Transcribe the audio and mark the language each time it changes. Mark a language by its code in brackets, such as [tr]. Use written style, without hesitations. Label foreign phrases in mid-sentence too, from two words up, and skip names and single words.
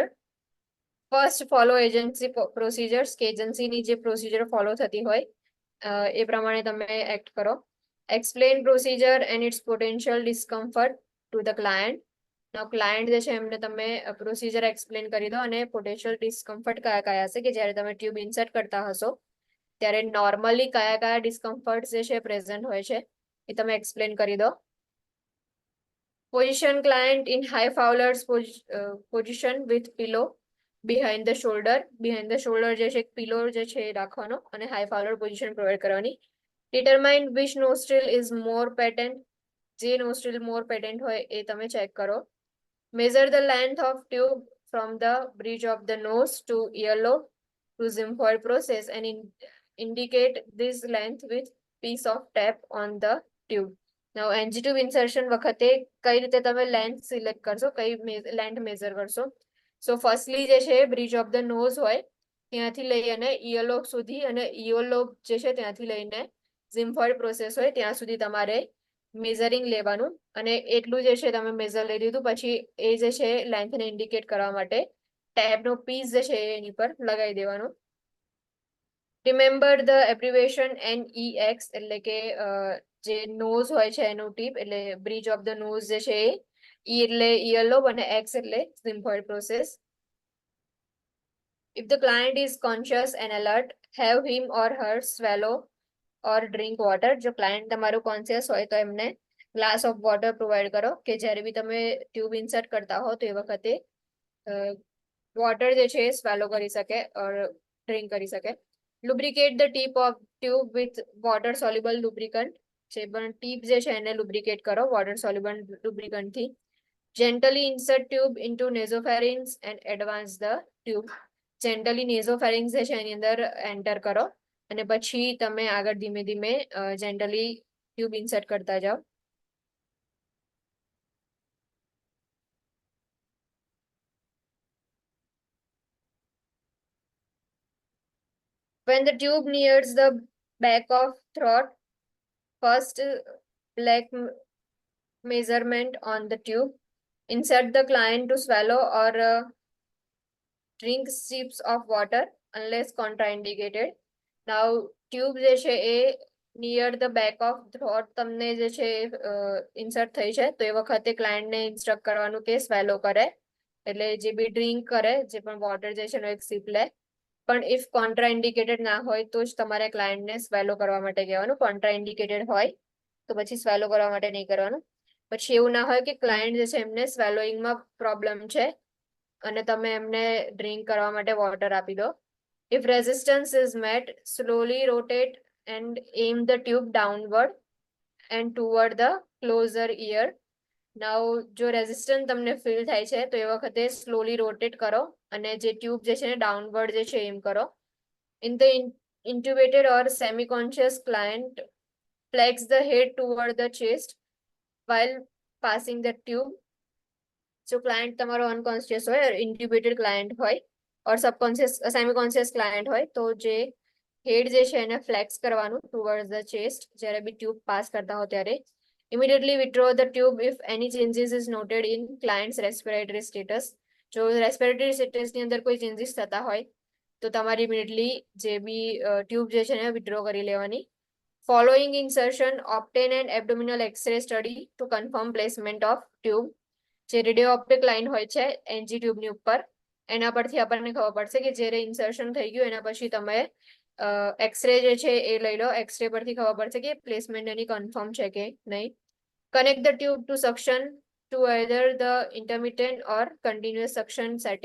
[en] First follow agency procedures [gu] કે એજન્સીની જે [en] procedure follow [gu] થતી હોય એ પ્રમાણે તમે એક્ટ કરો. [en] Explain procedure and its potential discomfort to the client. Now client [gu] જે છે એમને તમે [en] procedure explain [gu] કરી દો અને [en] potential discomfort [gu] કયા કયા હશે કે જ્યારે તમે [en] tube insert [gu] કરતા હશો ત્યારે નોર્મલી કયા કયા ડિસ્કમ્ફર્ટ જે છે પ્રેઝન્ટ હોય છે એ તમે એક્સપ્લેન કરી દો. [en] Position client in high Fowler's position with pillow behind the shoulder. Behind the shoulder [gu] જે છે pillow જે છે એ રાખવાનો અને [en] high Fowler position provide [gu] કરવાની. [en] Determine which nostril is more patent. [gu] જે [en] nostril more patent [gu] હોય એ તમે check કરો. [en] Measure the length of tube from the bridge of the nose to earlobe to xiphoid process and indicate this length with piece of tape on the tube. Now NG tube insertion [gu] વખતે કઈ રીતે તમે [en] length select [gu] કરશો, કઈ [en] length measure [gu] કરશો? [en] so firstly [gu] જે છે [en] bridge of the nose [gu] હોય ત્યાંથી લઈ અને ઇયરલોબ સુધી, અને ઇયરલોબ જે છે ત્યાંથી લઈને [en] xiphoid process [gu] હોય ત્યાં સુધી તમારે મેઝરિંગ લેવાનું, અને એટલું જે છે તમે મેઝર લઈ લીધું પછી એ જે છે લેન્થને ઇન્ડિકેટ કરવા માટે ટેબનો પીસ જે છે એની પર લગાવી દેવાનું. [en] remember the abbreviation NEX [gu] એટલે કે જે નોઝ હોય છે એનું ટીપ એટલે [en] bridge of the nose [gu] જે છે એ E એટલે ઇયરલોબ અને X એટલે [en] xiphoid process. If the client is conscious and alert, have him or her swallow or drink water. [gu] જો ક્લાયન્ટ તમારું કોન્શિયસ હોય તો એમને [en] glass of water provide [gu] કરો કે જ્યારે બી તમે [en] tube insert [gu] કરતા હો તો એ વખતે વોટર જે છે એ સ્વેલો કરી શકે ઓર ડ્રિંક કરી શકે. [en] Lubricate the tip of tube with water soluble lubricant. [gu] જે પણ ટીપ જે છે એને lubricate કરો [en] water soluble lubricant [gu] થી. [en] Gently insert tube into nasopharynx and advance the tube. Gently nasopharynx [gu] જે છે એની અંદર એન્ટર કરો અને પછી તમે આગળ ધીમે ધીમે [en] gently tube insert [gu] કરતા જાઓ. [en] When the tube nears the back of throat, first black measurement on the tube. Insert the client to swallow or drink sips of water unless contraindicated. Now tube [gu] જે છે એ [en] near the back of throat [gu] તમને જે છે ઇન્સર્ટ થઈ છે તો એ વખતે ક્લાયન્ટને ઇન્સ્ટ્રક્ટ કરવાનું કે સ્વેલો કરે, એટલે જે બી ડ્રિંક કરે જે પણ વોટર જે છે એનો એક સિપ લે. પણ [en] if contra indicated [gu] ના હોય તો જ તમારે ક્લાયન્ટને સ્વેલો કરવા માટે કહેવાનું. [en] contra indicated [gu] હોય તો પછી સ્વેલો કરવા માટે નહીં કરવાનું. પછી એવું ના હોય કે ક્લાયન્ટ જે છે એમને સ્વેલોઈંગમાં પ્રોબ્લેમ છે અને તમે એમને ડ્રિંક કરવા માટે વોટર આપી દો. [en] If resistance is met, slowly rotate and aim the tube downward and toward the closer ear. [gu] Now જો રેઝિસ્ટન્સ તમને ફીલ થાય છે તો એ વખતે [en] slowly rotate [gu] કરો અને જે ટ્યુબ જે છે ને ડાઉનવર્ડ જે છે એમ કરો. [en] In the intubated or semi-conscious client, flex the head toward the chest while passing the tube. [gu] જો ક્લાયન્ટ તમારો અનકોન્શિયસ હોય, [en] intubated client [gu] હોય ઓર [en] subconscious semi-conscious client [gu] હોય તો જે હેડ જે છે એને ફ્લેક્સ કરવાનું [en] towards the chest [gu] જ્યારે બી [en] tube pass [gu] કરતા હો ત્યારે. [en] Immediately withdraw the tube if any changes is noted in client's respiratory status. [gu] જો રેસ્પિરેટરી સ્ટેટસની અંદર કોઈ ચેન્જીસ થતા હોય તો તમારે ઇમિડિયેટલી જે બી ટ્યુબ જે છે એને વિથડ્રો કરી લેવાની. [en] Following insertion, obtain an abdominal X-ray study to confirm placement of tube. [gu] જે [en] radio optic line [gu] હોય છે એનજી ટ્યુબની ઉપર એના પરથી આપણને ખબર પડશે કે જ્યારે ઇન્સર્શન થઈ ગયું એના પછી તમે એક્સરે જે છે એ લઈ લો. એક્સરે પરથી ખબર પડશે કે પ્લેસમેન્ટ એની કન્ફર્મ છે કે નહીં. [en] connect the tube to suction to either the intermittent or continuous suction setting.